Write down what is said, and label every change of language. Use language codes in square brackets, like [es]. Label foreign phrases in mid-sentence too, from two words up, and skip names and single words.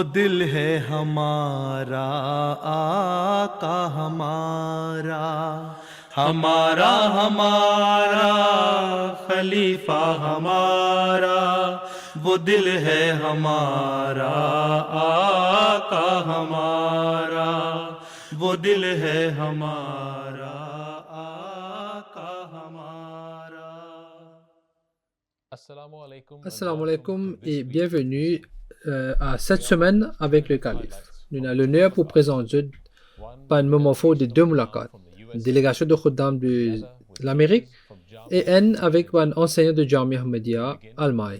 [ur] دل ہے ہمارا آقا ہمارا، ہمارا ہمارا خلیفہ ہمارا، وہ دل ہے ہمارا آقا ہمارا، وہ دل ہے ہمارا آقا ہمارا. [ar] السلام عليكم [fr] et bienvenue à cette semaine avec le calife. Nous avons l'honneur pour présenter par un moment fort de deux mulaqat, une délégation de Khuddam de l'Amérique et un avec un enseignant de Jamia Ahmadiyya Al-Mai.